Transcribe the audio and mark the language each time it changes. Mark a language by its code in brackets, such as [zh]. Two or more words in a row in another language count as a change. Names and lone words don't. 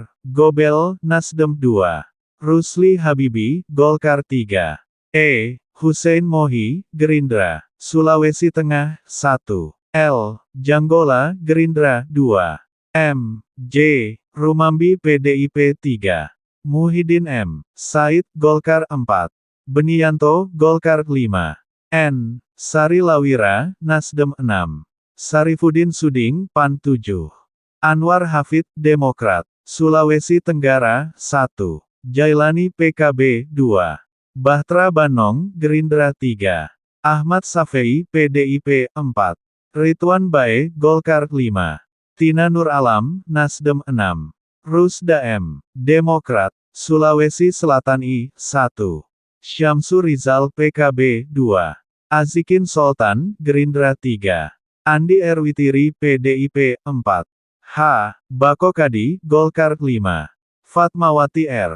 [id] Gobel, Nasdem 2. Rusli Habibi, Golkar 3. E. Hussein Mohi, Gerindra. Sulawesi Tengah, 1. L. Janggola, Gerindra 2. M. J. Rumambi PDIP 3. Muhyiddin M. Said, Golkar 4. Benianto, Golkar 5. N. Sari Lawira, Nasdem 6. Sarifudin Suding, PAN 7. Anwar Hafid, Demokrat. Sulawesi Tenggara, 1. Jailani PKB 2. Bahtra Banong, Gerindra 3. Ahmad Safei PDIP 4. Ridwan Bae, Golkar 5. Tina Nur Alam, Nasdem 6. Rusda M. Demokrat. Sulawesi Selatan I. 1. Syamsu Rizal PKB 2. Azikin Sultan, Gerindra 3. Andi Erwitiri PDIP 4. H. Bako Kadi, Golkar 5. Fatmawati R.